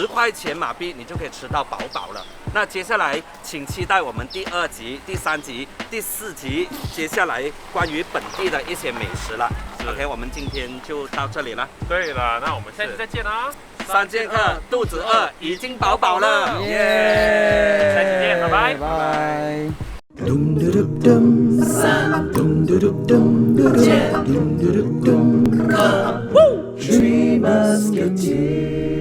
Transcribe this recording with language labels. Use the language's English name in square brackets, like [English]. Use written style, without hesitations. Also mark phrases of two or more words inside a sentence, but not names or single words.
[Chinese] 10 块钱马币你就可以吃到饱饱了。那接下来请期待我们第2集、第3集、第4集，接下来关于本地的一些美食了。OK， 我们今天就到这里了。对了，那我们下期再见啦！3剑客肚子饿，已经饱饱了，耶！下期见，拜拜，拜拜。 Dum dum dum dum, san dum dum dum dum, jet dum dum dum, [English] come, Three Musketeers.